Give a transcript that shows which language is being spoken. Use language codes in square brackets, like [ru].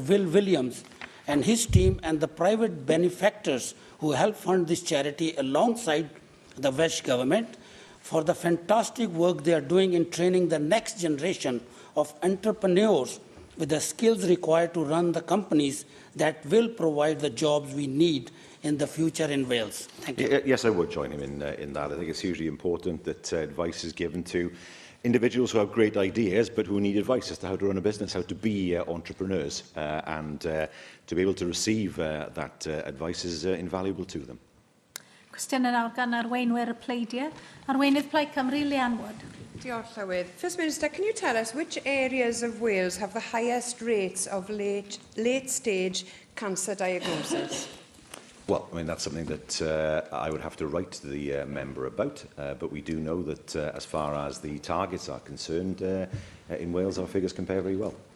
[en] Will Williams and his team and the private benefactors who help fund this charity alongside the Welsh Government for the fantastic work they are doing in training the next generation of entrepreneurs with the skills required to run the companies that will provide the jobs we need in the future in Wales? Thank you. Yes, I would join him in that. I think it's hugely important that advice is given to individuals who have great ideas but who need advice as to how to run a business, how to be entrepreneurs, and to be able to receive that advice is invaluable to them. [cy] Cwestiwn yn awr gan arweinwyr y pleidiau. Arweinydd Plaid Cymru, Leanne Wood. Diolch, Llywydd. [en] First Minister, can you tell us which areas of Wales have the highest rates of late-stage cancer diagnosis? Well, I mean, that's something that I would have to write to the member about, but we do know that as far as the targets are concerned, in Wales our figures compare very well.